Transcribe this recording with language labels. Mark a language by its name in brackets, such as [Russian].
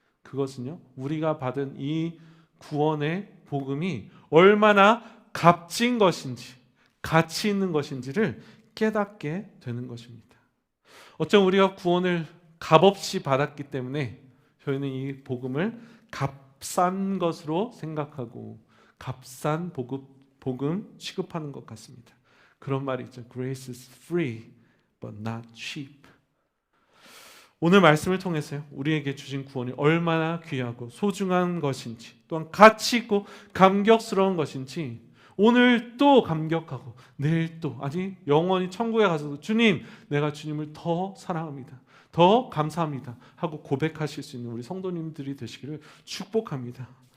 [Korean] 그것은요, 우리가 받은 이 구원의 복음이 얼마나 값진 것인지, 가치 있는 것인지를 깨닫게 되는 것입니다. 어쩜 우리가 구원을 값없이 받았기 때문에 저희는 이 복음을 값싼 것으로 생각하고 값싼 복음 취급하는 것 같습니다. 그런 말이 있죠. [English] Grace is free, but not cheap. [Korean] 오늘 말씀을 통해서요, 우리에게 주신 구원이 얼마나 귀하고 소중한 것인지, 또한 가치 있고 감격스러운 것인지 오늘 또 감격하고 내일 또, 아니 영원히 천국에 가서도 주님, 내가 주님을 더 사랑합니다, 더 감사합니다 하고 고백하실 수 있는 우리 성도님들이 되시기를 축복합니다.